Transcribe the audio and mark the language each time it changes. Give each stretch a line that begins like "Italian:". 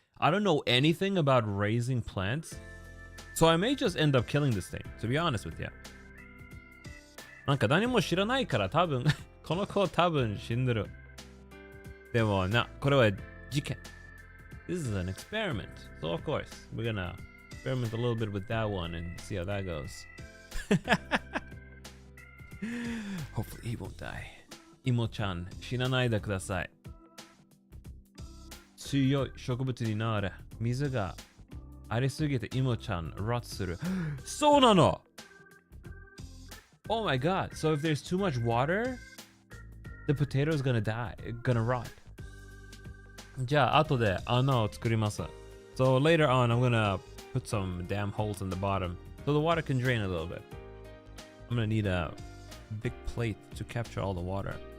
English: I don't know anything about raising plants. So I may just end up killing this thing, to be honest with you.
Japanese: なんか何も知らないから多分、この子多分死んでる。でもな、これは事件。
English: This is an experiment. So of course, we're gonna experiment a little bit with that one and see how that goes. Hopefully he won't die.
Japanese: イモちゃん、死なないでください。強い植物になれ。水がありすぎてイモちゃん、rot する。そうなの！
English: Oh my god. So if there's too much water, the potato is gonna die. Gonna rot.
Japanese: じゃあ、後で穴を作ります。
English: So later on, I'm gonna put some damn holes in the bottom so the water can drain a little bit. I'm gonna need a big plate to capture all the water.